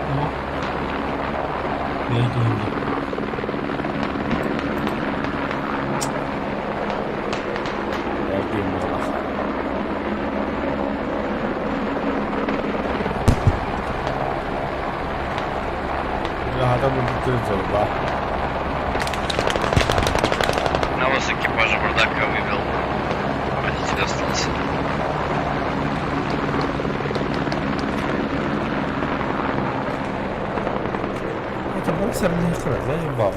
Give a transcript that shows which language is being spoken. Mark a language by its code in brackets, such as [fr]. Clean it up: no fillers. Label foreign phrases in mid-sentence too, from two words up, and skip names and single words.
[ru] Я это не видел. [tr] Adam öldüreceğiz la. [ru] Одного с экипажа бардака выбил. Водитель остался. Это боксерный экран, заебал.